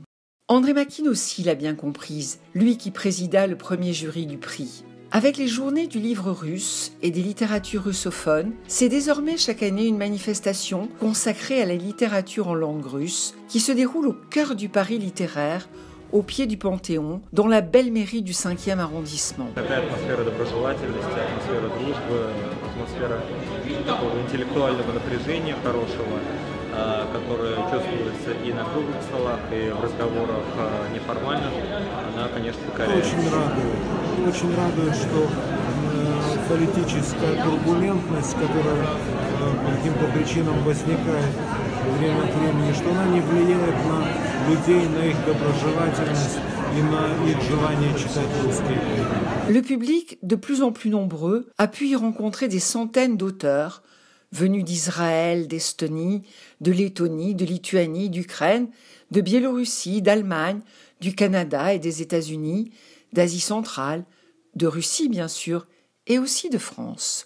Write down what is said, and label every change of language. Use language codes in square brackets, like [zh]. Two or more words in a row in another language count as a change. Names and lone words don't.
[fr] André Makine aussi l'a bien comprise, lui qui présida le premier jury du prix. Avec les journées du livre russe et des littératures russophones, c'est désormais chaque année une manifestation consacrée à la littérature en langue russe qui se déroule au cœur du Paris littéraire, au pied du Panthéon, dans la belle mairie du 5e arrondissement. [ru] Которая чувствуется и на круглых столах, и в разговорах неформальных, она, конечно, покоряет. Очень радует, что политическая турбулентность, которая по каким-то причинам возникает время от времени, что она не влияет на людей, на их доброжелательность и на их желание читать русские книги. [fr] Le public, de plus en plus nombreux, a pu y rencontrer des centaines d'auteurs, venus d'Israël, d'Estonie, de Lettonie, de Lituanie, d'Ukraine, de Biélorussie, d'Allemagne, du Canada et des États-Unis, d'Asie centrale, de Russie bien sûr, et aussi de France.